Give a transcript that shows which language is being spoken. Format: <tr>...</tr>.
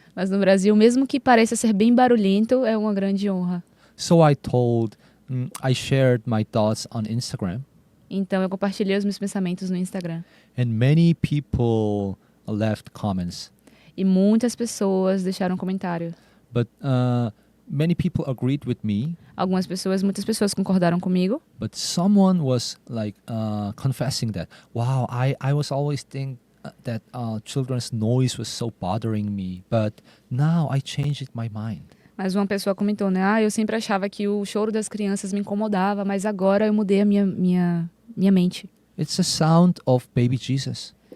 <pt>Mas no Brasil, mesmo que pareça ser bem barulhento, é uma grande honra.</pt> <en>So I shared my thoughts on Instagram,</en> <pt>Então eu compartilhei os meus pensamentos no Instagram.</pt> <en>and many people left comments.</en> <pt>E muitas pessoas deixaram comentário.</pt> <en>But many people agreed with me.</en> <pt>Muitas pessoas concordaram comigo.</pt> <en>But someone was like confessing that, wow, I was always think that children's noise was so bothering me, but now I changed my mind.</en> <pt>Mas uma pessoa comentou, né? Ah, eu sempre achava que o choro das crianças me incomodava, mas agora eu mudei a minha mente.</pt> <en>It's the sound of baby Jesus.</en>